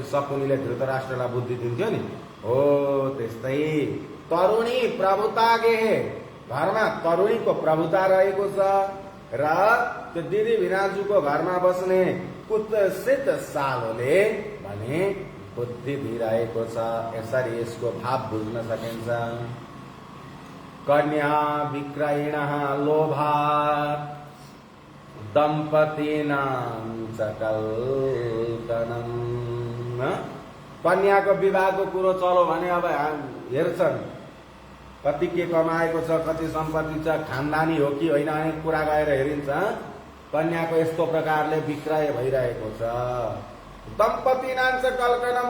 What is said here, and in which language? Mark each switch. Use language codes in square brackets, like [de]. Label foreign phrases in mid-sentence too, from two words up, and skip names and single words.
[ne] सकुनीले धृतराष्ट्रलाई बुद्धि दिन्थ्यो नि, हो त्यस्तै [sa] तरुणी प्रभुता गेहे। [ne] घरमा तरुणीको प्रभुता रहेको छ र त्यो दिदी भिनाजुको घरमा बस्ने कुत्सित सालोले भने बुद्धि दिइरहेको छ। यसरी यसको भाव बुझ्न सकिन्छ। [sa] कन्या विक्रयिण लोभात् दम्पतीनां च कल्पनम्। [ne] कन्याको विवाहको कुरो चलो भने अब हेर्छन् कति के कमाएको छ, कति सम्पत्ति छ, खानदानी हो कि होइन, अनेक कुरा गएर हेरिन्छ। कन्याको यस्तो प्रकारले विक्रय भइरहेको छ। [sa] दम्पतीनां च कल्पनम्।